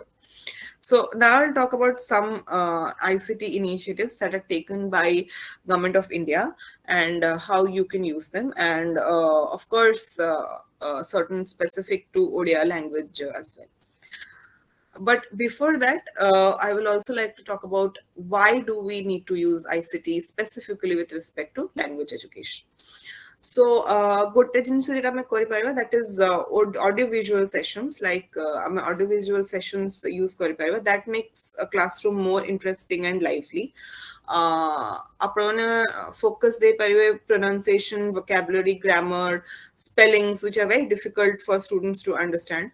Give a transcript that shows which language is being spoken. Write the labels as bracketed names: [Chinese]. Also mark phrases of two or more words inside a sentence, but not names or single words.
[English] So now I'll talk about some ICT initiatives that are taken by Government of India, and how you can use them, and of course certain specific to Odia language as well. But before that, I will also like to talk about why do we need to use ICT specifically with respect to language education. [Odia] So ଗୋଟେ ଜିନିଷ ଯେଟା ଆମେ କରିପାରିବା, [English] that is audio visual sessions, like [Odia] ଆମେ audio visual sessions use କରିପାରିବା, [English] that makes a classroom more interesting and lively. [Odia] ଆପଣମାନେ focus ଦେଇପାରିବେ [English] pronunciation, vocabulary, grammar, spellings, which are very difficult for students to understand.